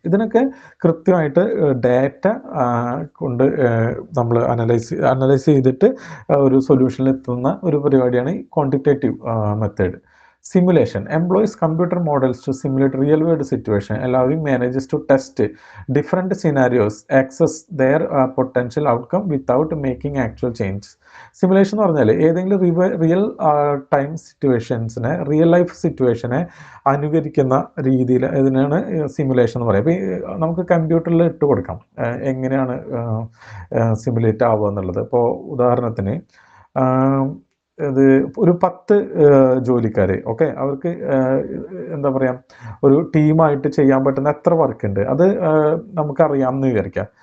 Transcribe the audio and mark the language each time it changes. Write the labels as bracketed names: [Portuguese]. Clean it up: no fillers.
[Malayalam] ഇതിനൊക്കെ കൃത്യമായിട്ട് ഡേറ്റ കൊണ്ട് നമ്മൾ അനലൈസ് ചെയ്തിട്ട് ഒരു സൊല്യൂഷനിൽ എത്തുന്ന ഒരു പരിപാടിയാണ് quantitative method. [English] Simulation employs computer models to simulate real-world situation, allowing managers to test different scenarios, access their potential outcome without making actual changes. [Malayalam] Simulation എന്ന് പറഞ്ഞാൽ ഏതെങ്കിലും റിയൽ ടൈം സിറ്റുവേഷൻസിനെ, റിയൽ ലൈഫ് സിറ്റുവേഷനെ അനുകരിക്കുന്ന രീതിയിൽ ഇതിനാണ് സിമുലേഷൻ എന്ന് പറയുക. അപ്പോൾ നമുക്ക് കമ്പ്യൂട്ടറിൽ ഇട്ട് കൊടുക്കാം എങ്ങനെയാണ് സിമുലേറ്റ് ആവുക എന്നുള്ളത്. ഇപ്പോൾ ഉദാഹരണത്തിന് ഇത് ഒരു 10 ജോലിക്കാർ, ഓക്കെ, അവർക്ക് എന്താ പറയുക, ഒരു ടീമായിട്ട് ചെയ്യാൻ പറ്റുന്ന എത്ര വർക്ക് ഉണ്ട് അത് നമുക്കറിയാമെന്ന് വിചാരിക്കാം.